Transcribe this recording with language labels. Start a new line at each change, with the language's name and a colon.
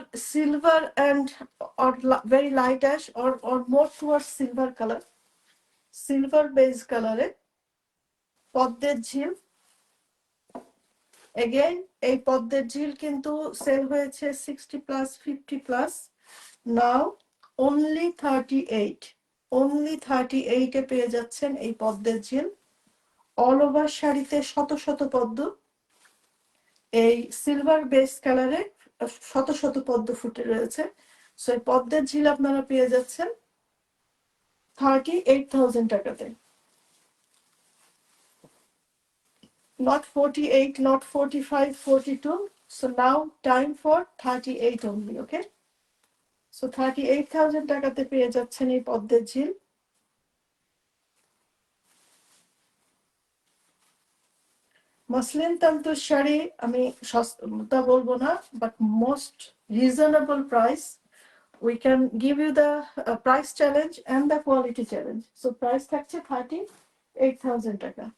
English: silver and or very light ash or more towards silver color,
Bangla: silver base কালারে পদ্মের ঝিল, again এই পদ্মের ঝিল কিন্তু সেল হয়েছে 60+, 50+,
English: now only 38, only 38-
Bangla: এ পেয়ে যাচ্ছেন এই পদ্মের ঝিল। অল ওভার শাড়িতে শত শত পদ্ম, এই সিলভার বেস কালারে শত শত পদ্ম ফুটে রয়েছে। সো এই পদ্মের ঝিল আপনারা পেয়ে যাচ্ছেন 38,000 টাকাতে।
English: Not 48, not 45, 42. So now time for 38 only, okay?
Bangla: So 38,000 টাকাতে পেয়ে যাচ্ছেন এই পদ্মের ঝিল। মসলিন তন্তুর শাড়ি আমি সস্তা বলবো না,
English: But most reasonable price. We can give you the price challenge and the quality challenge.
Bangla: So price থাকছে 38,000 টাকা।